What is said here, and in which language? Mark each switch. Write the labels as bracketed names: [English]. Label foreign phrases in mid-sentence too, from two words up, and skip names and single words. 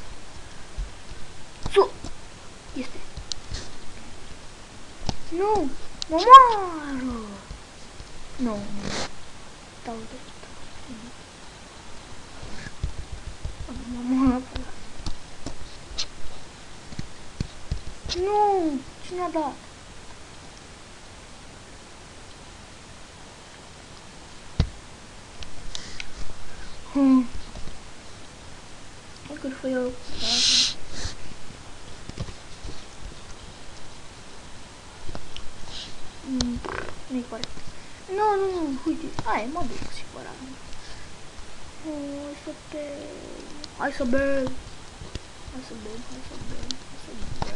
[Romanian] Su! Este. Nu! Mă moară! Nu, nu. Dau drept. Mă moară pe ăla. Nu! Cine a dat? [English] Good for you. [Romanian] Nu-i corect. Nu, nu, nu, uite. Hai, mă duc și fără. Hai să te... Hai să bem. Hai să bem, hai să bem, hai să bem.